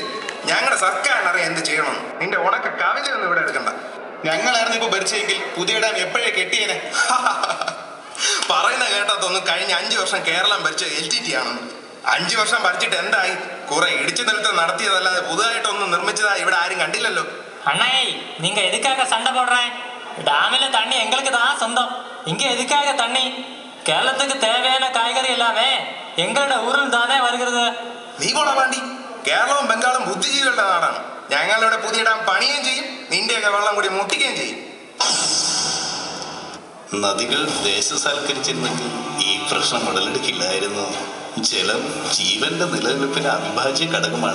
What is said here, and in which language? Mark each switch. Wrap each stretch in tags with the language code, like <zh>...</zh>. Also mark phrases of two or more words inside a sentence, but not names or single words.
<ml>ഞങ്ങളുടെ സർക്കാരിനറിയാം എന്ത് ചെയ്യണമെന്ന്. നിന്റെ ഉണക്ക കവിതയൊന്നും ഇവിടെ എടുക്കണ്ട. ഞങ്ങളായിരുന്നു ഇപ്പൊ ഭരിച്ചെങ്കിൽ പുതിയ ഡാം എപ്പോഴേ കെട്ടിയേനെ. പറയുന്ന കേട്ടതൊന്നും കഴിഞ്ഞ 5 വർഷം കേരളം ഭരിച്ച LTT ആണെന്ന്. 5 വർഷം ഭരിച്ചിട്ട് എന്തായി? കുറെ ഇടിച്ചു നിലത്ത് നടത്തിയതല്ലാതെ പുതുതായിട്ടൊന്നും നിർമ്മിച്ചതായി ഇവിടെ ആരും കണ്ടില്ലല്ലോ.</ml> <ta>அண்ணே, நீங்க எதுக்காக சண்டை போடுறேன்? டேமில் தண்ணி எங்களுக்கு தான் சொந்தம். இங்க எதுக்காக தண்ணி? கேரளத்துக்கு தேவையான காய்கறி எல்லாமே எங்களோட ஊரில் தானே வருகிறது.</ta> <ml>നീ പോടാ പാണ്ടി. കേരളവും ബംഗാളും ബുദ്ധിജീവികളുടെ നാടാണ്. ഞങ്ങളിവിടെ പുതിയ ഡാം പണിയുകയും ചെയ്യും, നിന്റെയൊക്കെ വെള്ളം കൂടി മുട്ടിക്കുകയും ചെയ്യും. നദികൾ ദേശസാൽക്കരിച്ചിരുന്നെങ്കിൽ ഈ പ്രശ്നം ഉടലെടുക്കില്ലായിരുന്നു. ജലം ജീവന്റെ നിലനിൽപ്പിന് അവിഭാജ്യ ഘടകമാണ്.</ml>